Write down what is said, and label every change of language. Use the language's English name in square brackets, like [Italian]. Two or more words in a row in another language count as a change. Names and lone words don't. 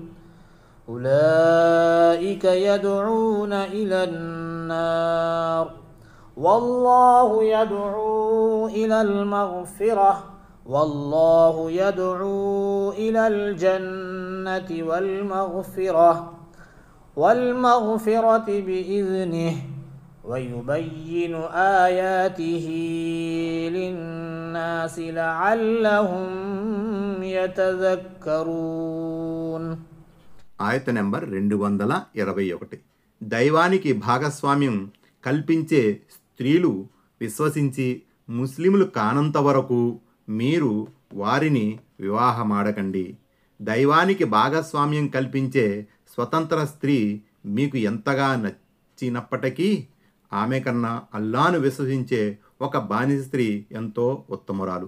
[Arabic] أولئك يدعون إلى النار والله يدعو إلى المغفرة والله يدعو إلى الجنة والمغفرة بإذنه ويبين آياته للناس لعلهم يتذكرون. [Telugu] ఆయత నెంబర్ 221. దైవానికి భాగస్వామ్యం కల్పించే స్త్రీలు విశ్వసించి ముస్లిములు కానంత వరకు మీరు వారిని వివాహమాడకండి. దైవానికి భాగస్వామ్యం కల్పించే స్వతంత్ర స్త్రీ మీకు ఎంతగా నచ్చినప్పటికీ ఆమె కన్నా అల్లాను విశ్వసించే ఒక బానిస స్త్రీ ఎంతో ఉత్తమురాలు.